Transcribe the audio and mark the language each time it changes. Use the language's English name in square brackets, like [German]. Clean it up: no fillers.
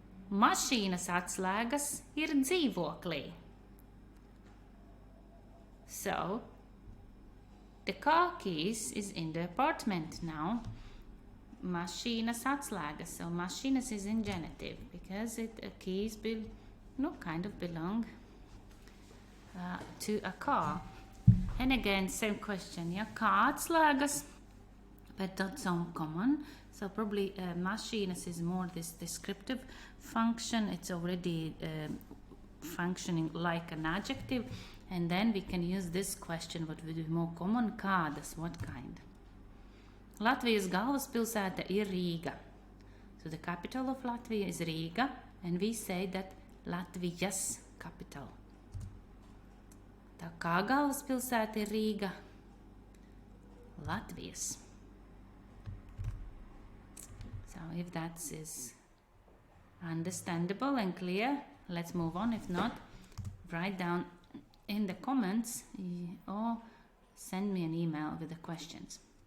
[Latvian] Mašīnas atslēgas ir dzīvoklī. [English] So, the car keys is in the apartment now. [Latvian] Mašīnas atslēgas. [English] So, mašīnas is in genitive because keys kind of belong to a car. And again, same question. Yeah, [Latvian] kā atslēgas, [English] but not so common. So probably mašīnas is more this descriptive function. It's already functioning like an adjective. And then we can use this question, what would be more common, kādas, what kind. [Latvian] Latvijas galvaspilsēta ir Rīga. [English] So the capital of Latvia is Riga, and we say that Latvijas capital. [Latvian] Tā kā galvaspilsēta ir Rīga? Latvijas. [English] So if that is understandable and clear, let's move on. If not, write down in the comments or send me an email with the questions.